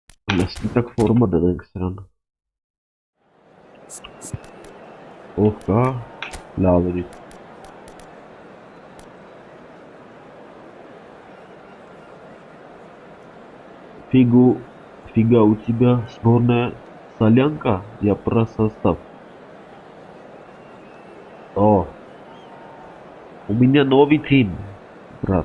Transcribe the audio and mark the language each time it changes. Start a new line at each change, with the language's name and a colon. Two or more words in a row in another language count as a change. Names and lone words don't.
Armenian: Սպիտակ ֆորմա դնենք սրան։ Ով կա, լավ էլի։
Russian: Фига, у тебя сборная солянка? Я про состав. О, у меня новый тим, брат.